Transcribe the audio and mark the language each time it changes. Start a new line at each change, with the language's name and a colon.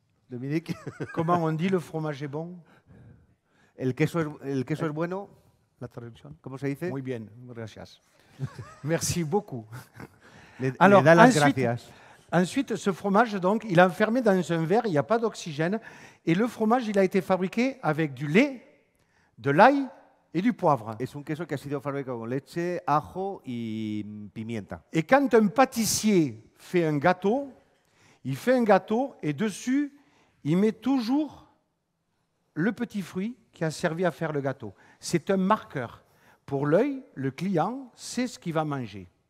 French: Dominique. Comment on dit le fromage est bon?
Spanish: El queso es bueno.
French: La traduction?
Spanish: ¿Cómo se dice? Muy bien, gracias.
French: Merci beaucoup.
Spanish: Le da las gracias.
French: Ensuite, ce fromage, donc, il est enfermé dans un verre, il n'y a pas d'oxygène. Et le fromage, il a été fabriqué avec du lait, de l'ail et du poivre.
Spanish: Es un queso que ha sido fabricado con leche, ajo y pimienta.
French: Et quand un pâtissier fait un gâteau, il fait un gâteau et dessus, il met toujours le petit fruit qui a servi à faire le gâteau. C'est un marqueur. Pour l'œil, le client sait ce qu'il va manger.